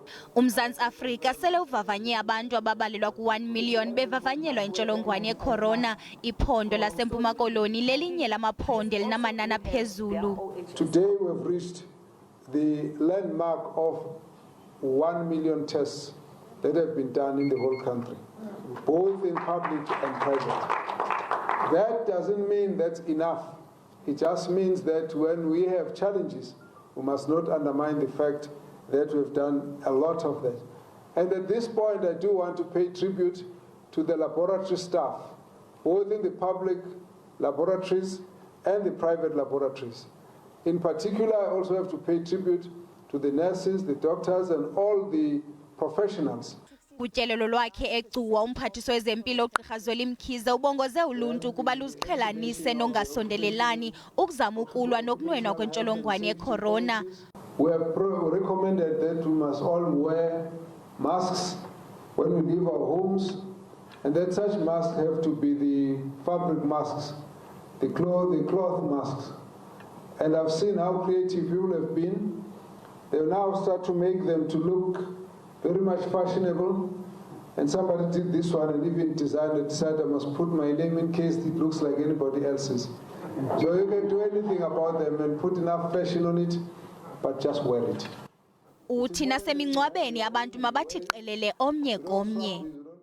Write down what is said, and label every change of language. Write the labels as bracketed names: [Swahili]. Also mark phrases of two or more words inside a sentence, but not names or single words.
[Xhosa] UMzantsi Afrika sele uvavanye abantu ababalelwa ku1 million bevavanyelwa intsholongwane yeCorona.Iphondo laseMpuma Koloni lelinye lamaphondo elinamanani aphezulu. [English] Today we've reached the landmark of 1 million tests that have been done in the whole country, both in public and private. That doesn't mean that's enough. It just means that when we have challenges, we must not undermine the fact that we've done a lot of that. And at this point, I do want to pay tribute to the laboratory staff, both in the public laboratories and the private laboratories. In particular, I also have to pay tribute to the nurses, the doctors, and all the professionals. [Xhosa] Kutyelelo lwakhe eGcuwa, Umphathiswa wezempilo uGqirha Zweli Mkhize ubongoze uluntu ukuba luziqhelanise nongasondelelani ukuzama ukulwa nokunwenwa kwentsholongwane yeCorona. [English] We have recommended that we must all wear masks when we leave our homes, and that such masks have to be the fabric masks, the cloth masks. And I've seen how creative people have been. They now start to make them to look very much fashionable. And somebody did this one and even decided I must put my name in case it looks like anybody else's. So you can do anything about them and put enough fashion on it, but just wear it. [Xhosa] Uthi nasemingcwabeni abantu mabathi qelele omnye komnye.